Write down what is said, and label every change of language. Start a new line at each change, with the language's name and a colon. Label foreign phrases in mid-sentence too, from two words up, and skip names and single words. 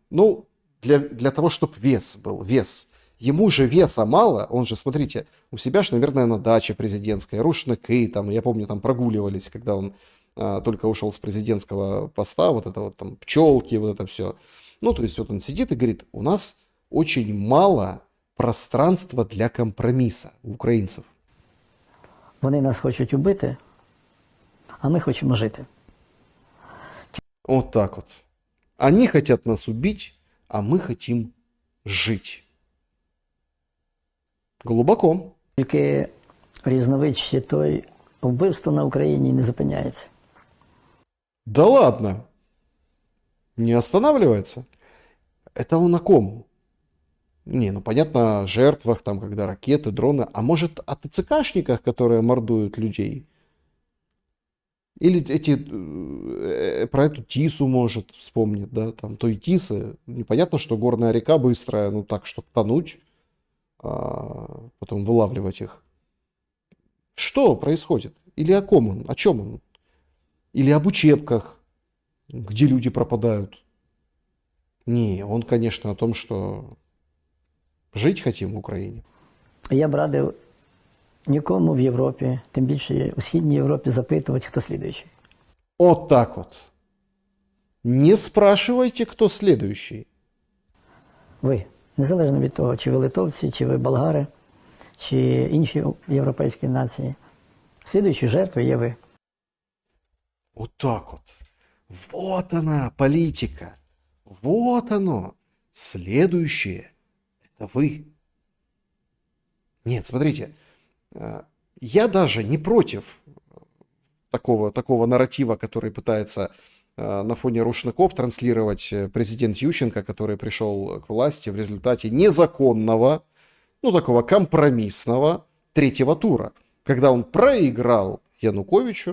Russian: Для того, чтобы вес был, вес. Ему же веса мало, он же, смотрите, у себя же, наверное, на даче президентской, рушники, там, я помню, там прогуливались, когда он только ушел с президентского поста, вот это вот там пчелки, вот это все. Ну, то есть вот он сидит и говорит, у нас очень мало пространства для компромиса
Ukrainian: у українців. Вони нас хочуть убити, а ми хочемо жити.
Russian: Вот так вот. Они хотят нас убить, а мы хотим жить. Глубоко.
Ukrainian: Тільки різновид ще той, вбивство на Україні не зупиняється.
Russian: Да ладно. Не останавливается? Это он о ком? Не, ну понятно, о жертвах, там, когда ракеты, дроны. А может, о ТЦКшниках, которые мордуют людей? Или про эту Тису, может, вспомнит, да? Там той Тисы. Непонятно, что горная река быстрая, ну так, чтобы тонуть, а потом вылавливать их. Что происходит? Или о ком он? О чем он? Или об учебках, где люди пропадают? Не, он, конечно, о том, что жить хотим
Ukrainian: в Україні. Я б радив нікому в Європі, тим більше у Східній Європі, запитувати, хто слідуючий.
Russian: Вот так вот. Не спрашивайте, кто следующий.
Ukrainian: Ви, незалежно від того, чи ви литовці, чи ви болгари, чи інші європейські нації. Слідуючою жертвою є ви.
Russian: Вот так вот. Вот она, политика. Вот оно. Следующее – это вы. Нет, смотрите, я даже не против такого нарратива, который пытается на фоне рушников транслировать президент Ющенко, который пришел к власти в результате незаконного, ну такого компромиссного третьего тура, когда он проиграл Януковичу.